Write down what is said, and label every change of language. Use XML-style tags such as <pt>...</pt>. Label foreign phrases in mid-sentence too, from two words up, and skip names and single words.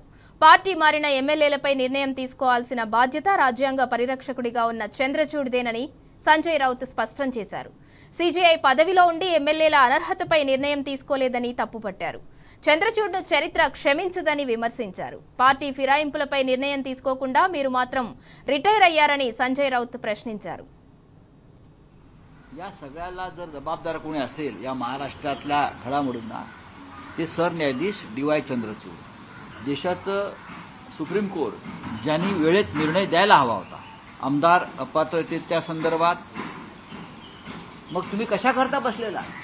<te>పార్టీ మారిన ఎమ్మెల్యేలపై నిర్ణయం తీసుకోవాల్సిన బాధ్యత రాజ్యాంగ పరిరక్షకుడిగా ఉన్న చంద్రచూడ్దేనని సంజయ్ రౌత్ స్పష్టం చేశారు. సీజేఐ పదవిలో ఉండి ఎమ్మెల్యేల అనర్హతపై నిర్ణయం తీసుకోలేదని తప్పుపట్టారు. చంద్రచూడ్ను చరిత్ర క్షమించదని విమర్శించారు. పార్టీ ఫిరాయింపులపై నిర్ణయం తీసుకోకుండా మీరు మాత్రం రిటైర్ అయ్యారని సంజయ్ రౌత్ ప్రశ్నించారు.</te> <mr>या सगळ्याला जर जबाबदार कोणी असेल या महाराष्ट्रातल्या घडामोडींना ते सरन्यायाधीश डी.वाय. चंद्रचूड. देशाचं सुप्रीम कोर्ट ज्यांनी वेळेत निर्णय द्यायला हवा होता आमदार अपात्रते त्या संदर्भात, मग तुम्ही कशा करता बसलेला?</mr>